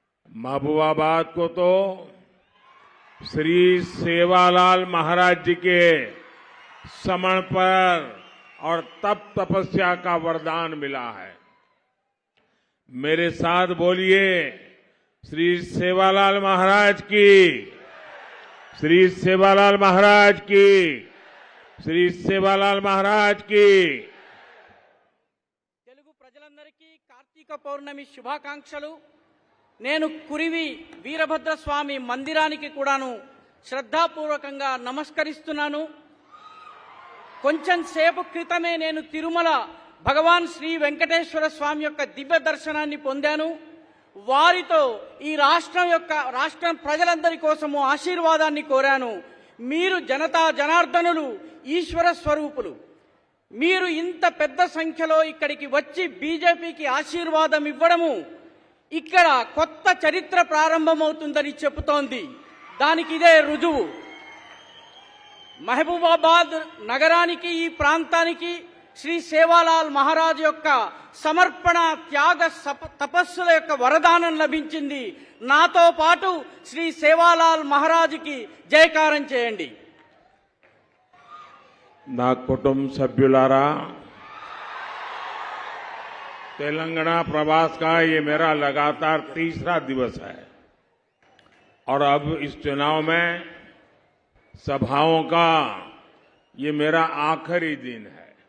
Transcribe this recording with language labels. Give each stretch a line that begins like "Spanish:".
Hindi: महबूबाबाद को तो श्री सेवालाल महाराज जी के समर्पण और तप तपस्या का वरदान मिला है। मेरे साथ बोलिए, श्री सेवालाल महाराज की, श्री सेवालाल महाराज की, श्री सेवालाल महाराज की।
Telugu: తెలుగు ప్రజలందరికీ కార్తీక పౌర్ణమి శుభాకాంక్షలు। నేను కురివి వీరభద్ర స్వామి మందిరానికి కూడాను శ్రద్ధాపూర్వకంగా నమస్కరిస్తున్నాను। కొంచెం సేపు క్రితమే నేను తిరుమల భగవాన్ శ్రీ వెంకటేశ్వర స్వామి యొక్క దివ్య దర్శనాన్ని పొందాను। వారితో ఈ రాష్ట్రం ప్రజలందరి కోసము ఆశీర్వాదాన్ని కోరాను। మీరు జనతా జనార్దనులు, ఈశ్వర స్వరూపులు। మీరు ఇంత పెద్ద సంఖ్యలో ఇక్కడికి వచ్చి బీజేపీకి ఆశీర్వాదం ఇవ్వడము ఇక్కడ కొత్త చరిత్ర ప్రారంభమవుతుందని చెబుతోంది। దానికి ఇదే రుజువు। మహబూబాబాద్ నగరానికి, ఈ ప్రాంతానికి శ్రీ సేవాలాల్ మహారాజ్ యొక్క సమర్పణ, త్యాగ, తపస్సుల యొక్క వరదానం లభించింది। నాతో పాటు శ్రీ సేవాలాల్ మహారాజ్కి జయకారం చేయండి। నా కుటుంబ సభ్యులారా,
Hindi: तेलंगाना प्रवास का ये मेरा लगातार तीसरा दिवस है और अब इस चुनाव में सभाओं का ये मेरा आखिरी दिन है।